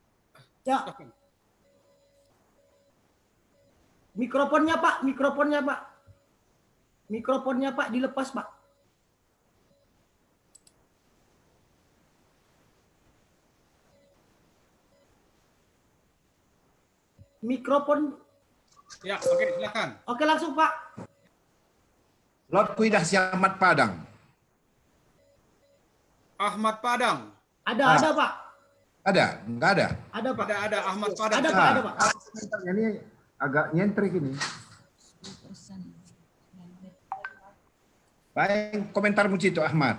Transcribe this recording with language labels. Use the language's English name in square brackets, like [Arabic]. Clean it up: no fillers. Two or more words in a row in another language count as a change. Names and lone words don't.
[Indonesian] Mikrofonnya Pak dilepas Pak. Mikrofon. Ya, oke, silakan. Oke, langsung Pak. [Batak Dairi] Lot Kuidah si Ahmad Padang. [Indonesian] Ahmad Padang. Ada Pak. Ada? Enggak ada? Ada Pak. Ada Ahmad Padang. Ada Pak. Ini agak nyentrik ini. Baik, komentarmu Cito Ahmad.